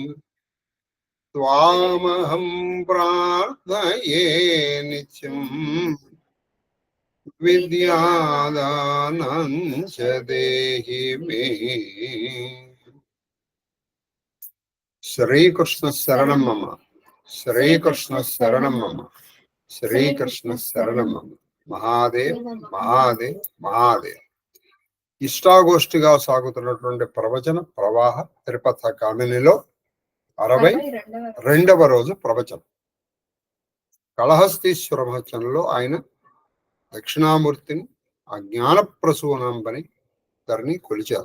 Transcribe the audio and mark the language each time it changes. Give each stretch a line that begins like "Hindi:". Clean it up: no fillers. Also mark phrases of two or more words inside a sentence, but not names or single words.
Sanskrit: त्वामहं प्रार्थये नित्यं विद्यादानं च देहि मे। श्रीकृष्ण शरणं मम। श्रीकृष्ण शरणं मम। శ్రీకృష్ణ శరణం. మహాదేవ్ మహాదేవ్ మహాదేవ్.
Telugu: ఇష్టాగోష్ఠిగా సాగుతున్నటువంటి ప్రవచన ప్రవాహ త్రిపథ కామినిలో 62వ రోజు ప్రవచనం. కళహస్తీశ్వర మహత్యంలో ఆయన దక్షిణామూర్తిని ఆ జ్ఞాన ప్రసూనంబని ధరిని కొలిచారు.